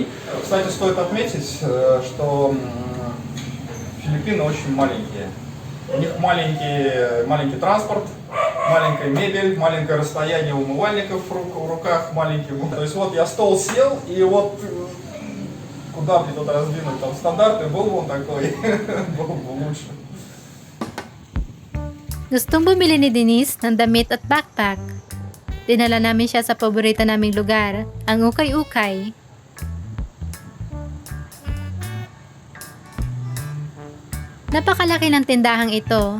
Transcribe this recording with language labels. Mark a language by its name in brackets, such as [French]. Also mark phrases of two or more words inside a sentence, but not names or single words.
[Russian] Кстати, стоит отметить, что Филиппины очень маленькие. У них маленький транспорт, маленькая мебель, маленькое расстояние умывальников в руках, маленький. То есть вот я стол сел, и вот куда мне тут раздвинуть, там стандартный был бы он такой, был бы лучше. [Filipino] Gustong bumili ni Denise ng damit at backpack. Dinala namin siya sa paborito naming lugar, ang Ukay-Ukay. Napakalaki ng tindahang ito.